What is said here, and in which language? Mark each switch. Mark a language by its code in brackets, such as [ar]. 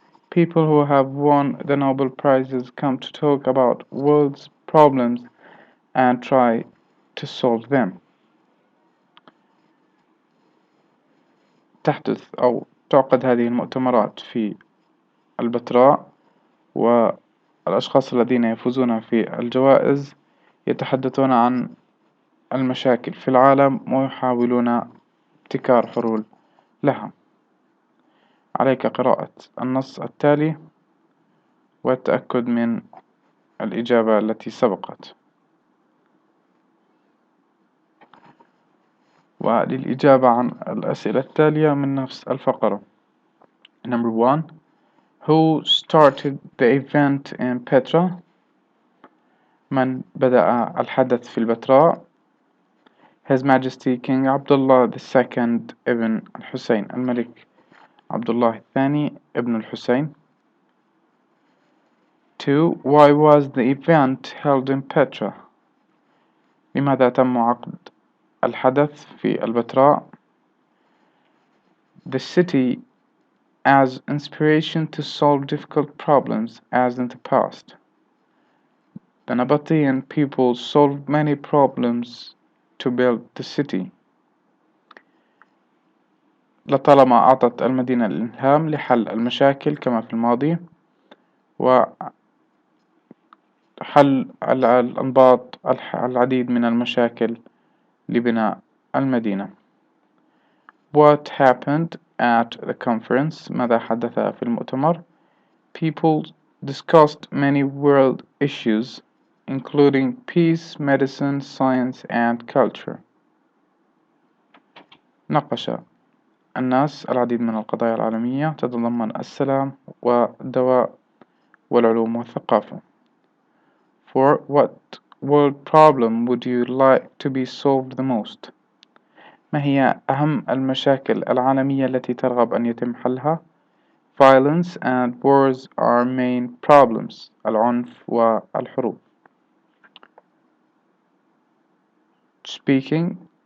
[en] People who have won the Nobel Prizes come to talk about world's problems and try to solve them. [ar] تحدث أو تعقد هذه المؤتمرات في البتراء، والأشخاص الذين يفوزون في الجوائز يتحدثون عن المشاكل في العالم ويحاولون ابتكار حلول لها. عليك قراءة النص التالي والتأكد من الإجابة التي سبقت. وللإجابة عن الأسئلة التالية من نفس الفقرة. [en] Number 1. Who started the event in Petra? [ar] من بدأ الحدث في البتراء؟ [en] His Majesty King Abdullah II [ar] ابن الحسين، الملك عبد الله الثاني ابن الحسين. [en] 2. Why was the event held in Petra? [ar] لماذا تم عقد الحدث في البتراء؟ [en] The city as inspiration to solve difficult problems as in the past. The Nabatean people solved many problems to build the city. [ar] لطالما أعطت المدينة الإلهام لحل المشاكل كما في الماضي وحل الأنباط العديد من المشاكل لبناء المدينة. [en] What happened at the conference? [ar] ماذا حدث في المؤتمر؟ [en] People discussed many world issues including peace, medicine, science and culture. [ar] ناقش الناس العديد من القضايا العالمية تتضمن السلام والدواء والعلوم والثقافة. [en] For what world problem would you like to be solved the most? [ar] ما هي أهم المشاكل العالمية التي ترغب أن يتم حلها؟ [en] Violence and wars are main problems. [ar] العنف والحروب. [en] Speaking.